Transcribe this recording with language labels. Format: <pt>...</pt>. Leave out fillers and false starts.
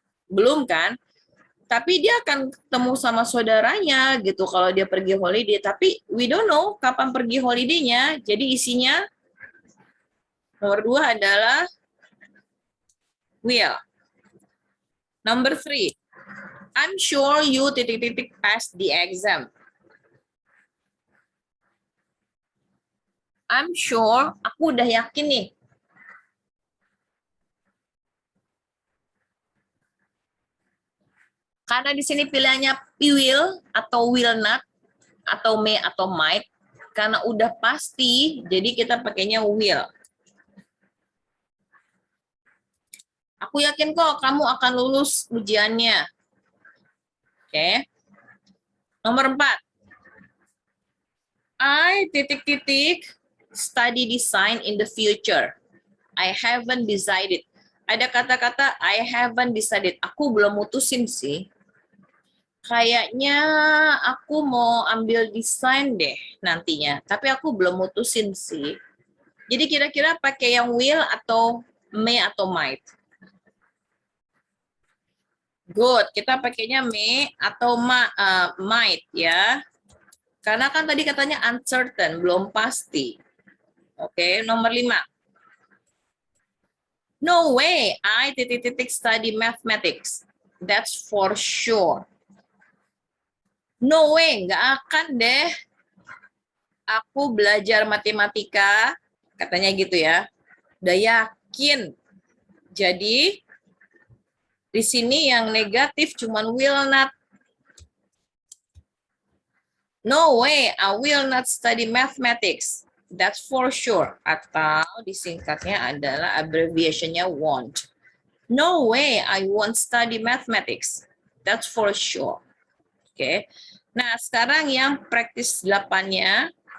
<id>Belum kan? Tapi dia akan ketemu sama saudaranya gitu kalau dia pergi holiday. Tapi</id> <en>we don't know</en> <id>kapan pergi holiday-nya. Jadi isinya nomor 2 adalah will.</id> <en>Number 3, I'm sure you passed the exam. I'm sure,</en> <id>aku udah yakin nih. Karena di sini pilihannya will atau will not, atau may atau might. Karena udah pasti, jadi kita pakainya will. Aku yakin kok kamu akan lulus ujiannya. Oke. Nomor 4.</id> <en>I study design in the future. I haven't decided.</en> <id>Ada kata-kata</id> <en>I haven't decided.</en> <id>Aku belum mutusin sih. Kayaknya aku mau ambil desain deh nantinya. Tapi aku belum mutusin sih. Jadi kira-kira pakai yang will atau may atau might? Good. Kita pakainya may atau might ya. Karena kan tadi katanya uncertain, belum pasti. Oke, nomor 5.</id> <en>No way, I study mathematics. That's for sure. No way,</en> <id>nggak akan deh. Aku belajar matematika, katanya gitu ya. Udah yakin. Jadi di sini yang negatif cuman will not.</id> <en>No way, I will not study mathematics. That's for sure.</en> <id>Atau disingkatnya adalah abbreviationnya won't.</id> <en>No way, I won't study mathematics. That's for sure. Oke.</en> <id>Nah, sekarang yang praktis 8-nya.</id>